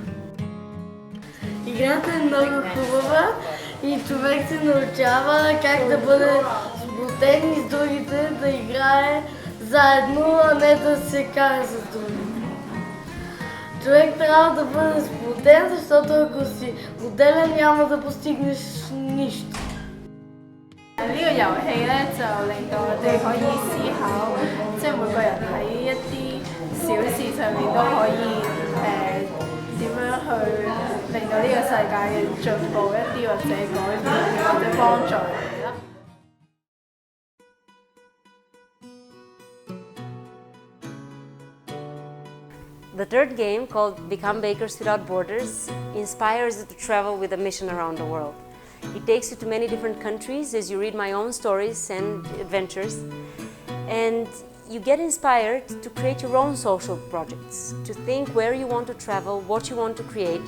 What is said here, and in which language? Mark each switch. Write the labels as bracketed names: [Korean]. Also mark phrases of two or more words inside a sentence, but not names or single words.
[Bulgarian] Играта е много хубава и човек се научава как да бъде сплотен и с другите, да играе заедно, а не да се кара с другите. Човек трябва да бъде сплотен, защото ако си отделен няма да постигнеш нищо. [Cantonese] 呢個遊戲咧就令到我哋可以思考，即係每個人喺一啲小事上面都可以點樣去令到呢個世界嘅進步一啲，或者改變或者幫助人哋啦。 [English] The third game, called Become Bakers Without Borders, inspires you to travel with a mission around the world. It takes you to many different countries as you read my own stories and adventures, and you get inspired to create your own social projects, to think where you want to travel, what you want to create.